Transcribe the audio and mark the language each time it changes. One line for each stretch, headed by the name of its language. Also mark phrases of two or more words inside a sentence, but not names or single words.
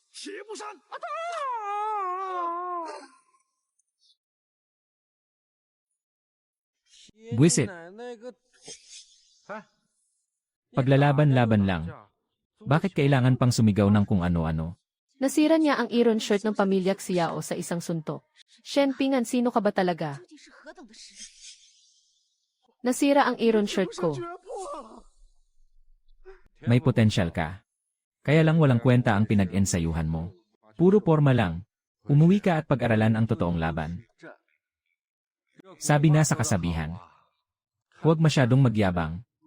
Filipino: Buwisit. Paglalaban-laban lang. Bakit kailangan pang sumigaw ng kung ano-ano? Nasira niya ang Iron Shirt ng pamilya Xiao sa isang suntok. Shen Pingan, sino ka ba talaga?
Chinese: 究竟是何等的实力？
Filipino: Nasira ang Iron Shirt ko. May potensyal ka. Kaya lang walang kwenta ang pinag-ensayuhan mo. Puro forma lang. Umuwi ka at pag-aralan ang totoong laban. Sabi na sa kasabihan, huwag masyadong magyabang.